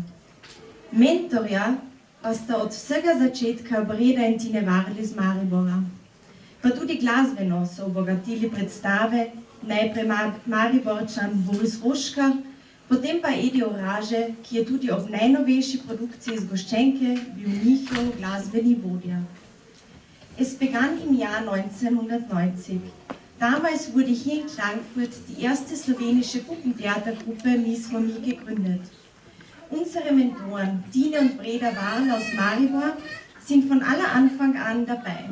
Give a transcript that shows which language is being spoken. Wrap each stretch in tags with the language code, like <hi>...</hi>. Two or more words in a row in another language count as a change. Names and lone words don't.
<sl>Mentorja pa sta od vsega začetka Breda in Tine Varl iz Maribora. Pa tudi glasbeno so obogatili predstave, najprej Mariborčan Boris Roškar, potem pa Edi Oraže, ki je tudi ob najnovejši produkciji iz Goščenke bil njihov glasbeni vodja.</sl> <de>Es begann im Jahr 1990. Damals wurde hier in Klagenfurt die erste slowenische Puppentheatergruppe Mies von Mi gegründet. Unsere Mentoren Tine und Breda Warl aus Maribor sind von aller Anfang an dabei.</de>